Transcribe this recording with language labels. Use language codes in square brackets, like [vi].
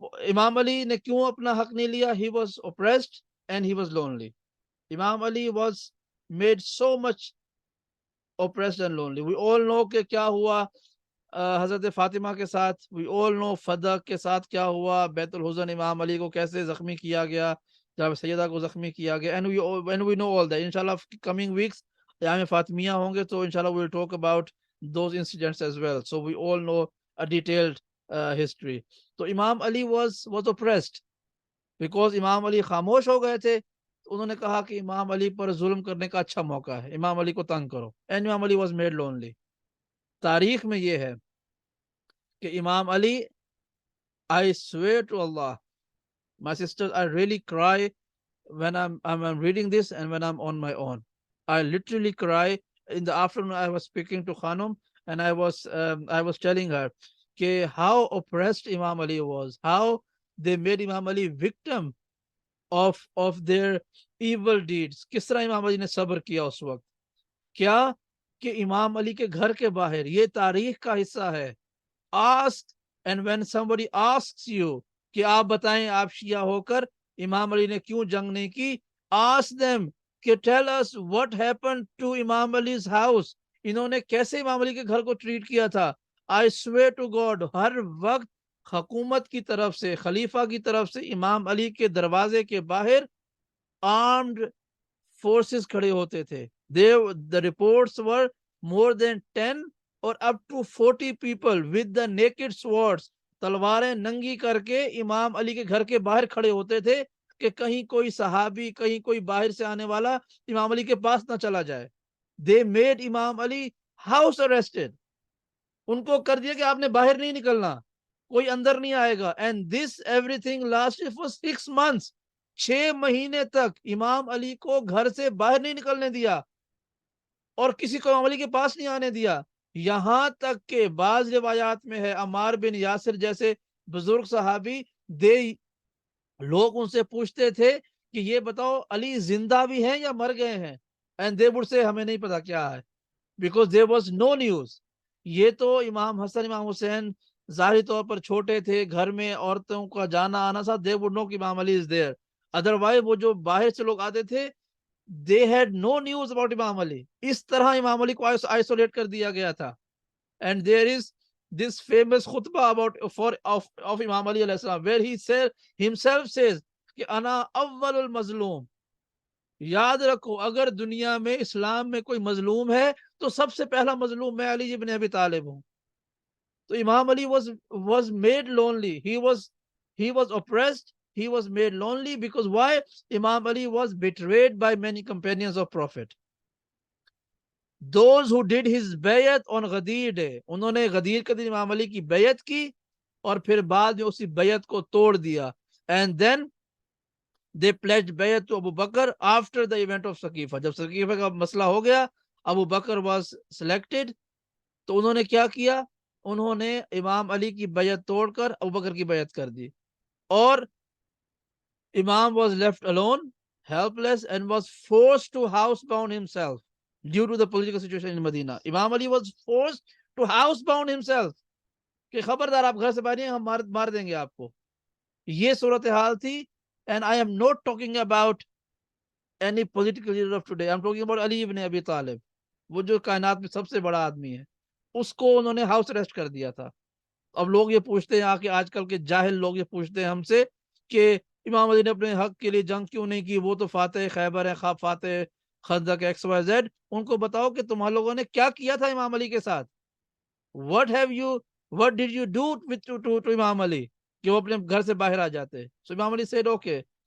[ur] امام علی نے کیوں اپنا حق نہیں لیا؟ [en] He was oppressed and he was lonely. Imam Ali was made so much oppressed and lonely. We all know [ur] کہ کیا ہوا حضرت فاطمہ کے ساتھ. [en] We all know [ur] فدق کے ساتھ کیا ہوا، بیت الحزن امام علی کو کیسے زخمی کیا گیا، جب سیدہ کو زخمی کیا گیا. [en] And we know all that. [ur] انشاءاللہ [en] coming weeks Ayyam Fatimiyya [ur] ہوں گے تو انشاءاللہ [en] we'll talk about those incidents as well. So we all know a detailed history. [ur] تو امام علی [en] was oppressed because [ur] امام علی خاموش ہو گئے تھے. انہوں نے کہا کہ امام علی پر ظلم کرنے کا اچھا موقع ہے، امام علی کو تنگ کرو. [en] And Imam Ali was made lonely. [ur] تاریخ میں یہ ہے کہ [en] Imam Ali, I swear to Allah, my sisters, I really cry when I'm reading this and when I'm on my own. I literally cry. In the afternoon I was speaking to Khanum and I was telling her how oppressed Imam Ali was, how they made Imam Ali victim of their evil deeds. [ur] کس طرح امام علی نے صبر کیا اس وقت. کیا کہ امام علی کے گھر کے باہر, یہ تاریخ کا حصہ ہے. [en] Ask, and when somebody asks you [ur] کہ آپ بتائیں آپ شیعہ ہو کر امام علی نے کیوں جنگ نہیں کی, [en] ask them [ur] کہ [en] tell us what happened to Imam Ali's house. [ur] انہوں نے کیسے امام علی کے گھر کو ٹریٹ کیا تھا. [en] I swear to God, [ur] ہر وقت حکومت کی طرف سے, خلیفہ کی طرف سے امام علی کے دروازے کے باہر armed forces کھڑے ہوتے تھے. [en] The reports were more than 10 or up to 40 people with the naked swords, [ur] تلواریں ننگی کر کے امام علی کے گھر کے باہر کھڑے ہوتے تھے کہ کہیں کوئی صحابی, کہیں کوئی باہر سے آنے والا امام علی کے پاس نہ چلا جائے. [en] They made Imam Ali house arrested. [ur] ان کو کر دیا کہ آپ نے باہر نہیں نکلنا, کوئی اندر نہیں آئے گا. [en] And this everything lasted for 6 months. [ur] 6 مہینے تک امام علی کو گھر سے باہر نہیں نکلنے دیا اور کسی کو امام علی کے پاس نہیں آنے دیا. یہاں تک کہ بعض روایات میں ہے عمار بن یاسر جیسے بزرگ صحابی, لوگ ان سے پوچھتے تھے کہ یہ بتاؤ علی زندہ بھی ہیں یا مر گئے ہیں, [en] and they would say [ur] ہمیں نہیں پتا کیا ہے, [en] because there was no news. [ur] یہ تو امام حسن امام حسین ظاہری طور پر چھوٹے تھے, گھر میں عورتوں کا جانا آنا تھا, [en] they would know [ur] کہ امام علی [en] is there. Otherwise [ur] وہ جو باہر سے لوگ آتے تھے, [en] they had no news about Imam Ali. [ur] اس طرح امام علی کو isolate کر دیا گیا تھا. [en] And there is this famous khutbah of Imam Ali علیہ السلام where he himself says [ur] کہ [ar] انا اول المظلوم. [ur] یاد رکھو اگر دنیا میں اسلام میں کوئی مظلوم ہے تو سب سے پہلا مظلوم میں علی ابن ابی طالب ہوں. تو [en] Imam Ali was made lonely. He was oppressed. He was made lonely because why? Imam Ali was betrayed by many companions of Prophet. Those who did his bayat on Ghadir day, [ur] انہوں نے غدیر کے دن امام علی کی بیعت کی اور پھر بعد میں اسی بیعت کو توڑ دیا. [en] And then they pledged bayat to Abu Bakr after the event of Saqifa. [ur] جب سقیفہ کا مسئلہ ہو گیا, [en] Abu Bakr was selected, [ur] تو انہوں نے کیا کیا, انہوں نے امام علی کی بیعت توڑ کر ابو بکر کی بیعت کر دی. اور [en] Imam was left alone, helpless, and was forced to housebound himself due to the political situation in Medina. [ur] امام علی [en] was forced to housebound himself [ur] کہ خبردار آپ گھر سے باہر نہیں, ہم مار دیں گے آپ کو. یہ صورتحال تھی. [en] And I am not talking about any political leader of today. I'm talking about Ali ibn Abi Talib. [ur] وہ جو کائنات میں سب سے بڑا آدمی ہے, اس کو انہوں نے ہاؤس اریسٹ کر دیا تھا. اب لوگ یہ پوچھتے ہیں آج کل کے جاہل لوگ یہ پوچھتے ہیں ہم سے کہ امام علی نے اپنے حق کے لیے جنگ کیوں نہیں کی, وہ تو فاتح خیبر ہے, فاتح خندق XYZ. ان کو بتاؤ کہ تمہارے لوگوں نے کیا کیا تھا امام علی کے ساتھ. [en] What did you do to [ur] امام علی کہ وہ اپنے گھر سے باہر آ جاتے. [en] So [ur] امام علی [en] said okay,